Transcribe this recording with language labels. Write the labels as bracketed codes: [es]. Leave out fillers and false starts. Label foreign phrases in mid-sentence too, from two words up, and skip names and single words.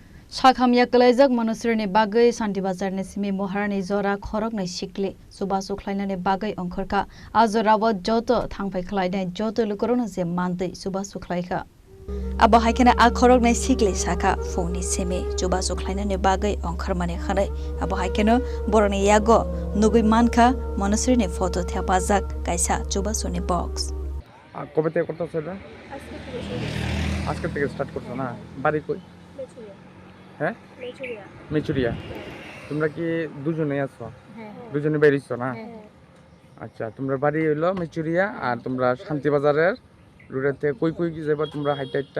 [trp] Sakhamya kalaijak manusrini bagai Santi Bazarni simi moharani zora khoroknai sikli suba sukhlainani bagai ongkhorka azorawa joto thangpai khlainai joto lukorona je mandai suba sukhlaika abo haikena a khoroknai sikli saka phone simi suba sukhlainani bagai ongkhormani khanai abo haikena boroni yago nugui mankha manusrini photo thapajak kaisa suba suni box [bn] কবে থেকে করতেছো এটা? আজকে থেকে স্টার্ট করছো না? বাড়ি কই? হ্যাঁ, মেচুরিয়া। তোমরা কি দুজনেই আছো? দুজনে বেরিয়েছো না? আচ্ছা, তোমরা বাড়ি হইলো মেচুরিয়া আর তোমরা শান্তিবাজারের রোডের থেকে কই কই কি যাবা তোমরা হাইটা হাইটা?